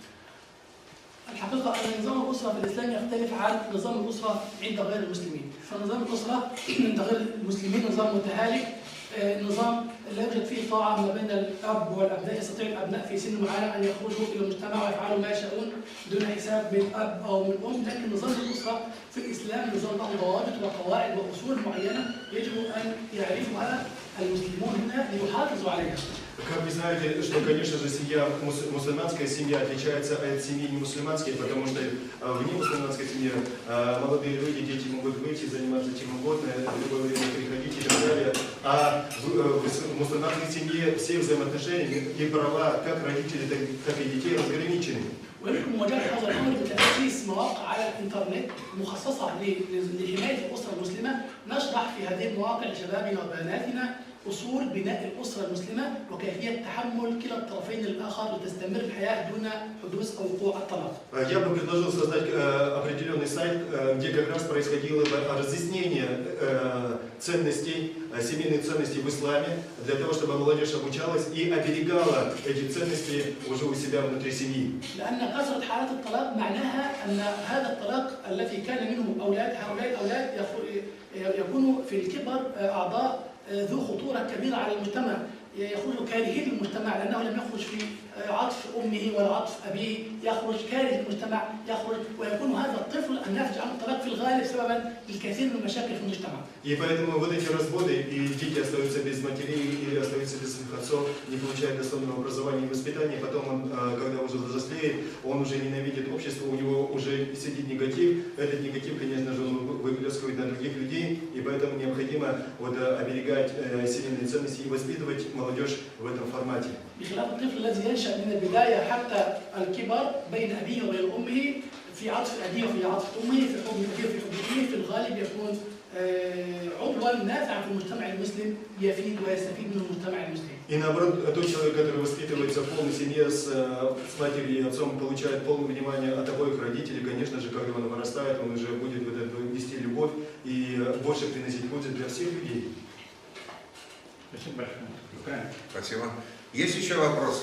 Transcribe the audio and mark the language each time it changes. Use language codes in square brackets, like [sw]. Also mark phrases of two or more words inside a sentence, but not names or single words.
[ar] الحقيقة أن نظام الأسرة في الإسلام يختلف عن نظام الأسرة عند غير المسلمين، فنظام الأسرة عند غير المسلمين نظام متهالك، نظام لا يوجد فيه طاعة ما بين الأب والأبناء. يستطيع الأبناء في سن معين أن يخرجوا إلى المجتمع ويفعلوا ما يشاءون دون حساب من أب أو من أم، لكن نظام الأسرة في الإسلام نظام له ضوابط وقواعد وأصول معينة يجب أن يعرفها المسلمون هنا ليحافظوا عليها. [ru] Как вы знаете, что, конечно же, семья, мусульманская семья отличается от семьи немусульманской, потому что в немусульманской семье молодые люди, дети могут выйти, заниматься чем угодно, в любое время приходить и так далее. А в мусульманской семье все взаимоотношения и права как родителей, так и детей разграничены. [ar] ويمكن مواجهة هذا الأمر بتأسيس مواقع على الإنترنت مخصصة لحماية الأسرة المسلمة. نشرح في هذه المواقع لشبابنا وبناتنا أصول بناء الأسرة المسلمة وكيفية تحمل كلا الطرفين الآخر لتستمر الحياة دون حدوث أو وقوع الطلاق. [ru] Я бы предложил создать определенный сайт, где как раз происходило бы разъяснение ценностей, семейных ценностей в исламе, для того, чтобы молодежь обучалась и оберегала эти ценности уже у себя внутри семьи. [ar] لأن كثرة حالات الطلاق معناها أن هذا الطلاق الذي كان منه أولاد، هؤلاء الأولاد يكونوا في الكبر أعضاء ذو خطورة كبيرة على المجتمع، يخرج كارهين للمجتمع لأنه لم يخرج في عطف أمه ولا عطف أبيه، يخرج كاره للمجتمع، يخرج ويكون هذا الطفل الناتج عن الطلاق في الغالب سببا للكثير من المشاكل في المجتمع. [ru] И поэтому вот эти разводы, и дети остаются без матерей или остаются без своих отцов, не получают достойного образования и воспитания, потом он, когда уже взрослеет, он уже ненавидит общество, у него уже сидит негатив, этот негатив, конечно же, он выплескивает на других людей, и поэтому необходимо вот оберегать семейные ценности и воспитывать молодежь в этом формате. [ar] بخلاف الطفل الذي ينشأ من البداية حتى الكبر بين أبيه وبين أمه، في عطف أبيه وفي عطف أمه، في حب أبيه وفي حب أمه، في الغالب يكون عضوا نافعا في المجتمع المسلم يفيد ويستفيد من المجتمع المسلم. [ru] И наоборот, тот человек, который воспитывается в полной семье с матерью и отцом, получает полное внимание от обоих родителей, конечно же, когда он вырастает, он уже будет вот эту нести любовь и больше приносить пользу для всех людей. Спасибо большое. Спасибо. Есть еще вопросы?